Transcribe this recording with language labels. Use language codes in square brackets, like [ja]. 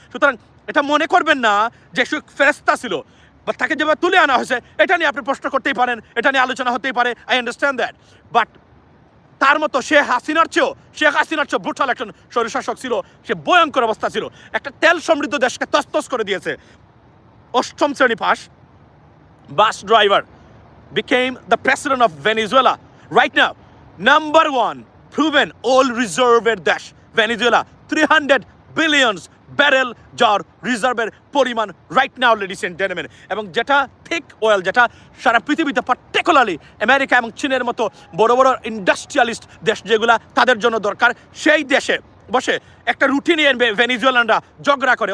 [bn] সুতরাং এটা মনে করবেন না যে সে ফেরেস্তা ছিল বা তাকে যেভাবে তুলে আনা হয়েছে এটা নিয়ে আপনি প্রশ্ন করতেই পারেন, এটা নিয়ে আলোচনা হতেই পারে, [en] I understand that. [bn] বাট তার মতো শেখ হাসিনার চেয়েও ব্রুটাল একজন স্বৈরশাসক ছিল। সে ভয়ঙ্কর অবস্থা ছিল, একটা তেল সমৃদ্ধ দেশকে তছনছ করে দিয়েছে। 8ম শ্রেণী pass bus driver [en] became the president of Venezuela. Right now, number 1 proven oil reserve দেশ Venezuela. 300 billion [bn] ব্যারেল যার রিজার্ভের পরিমাণ [en] Right now, ladies and gentleman. [bn] এবং যেটা থিক অয়েল, যেটা সারা পৃথিবীতে পার্টিকুলারলি আমেরিকা এবং চীনের মতো বড় বড় ইন্ডাস্ট্রিয়ালিস্ট দেশ যেগুলা তাদের জন্য দরকার, সেই দেশে বসে একটা রুটি নিয়ে ভেনিজুয়েলানরা ঝগড়া করে।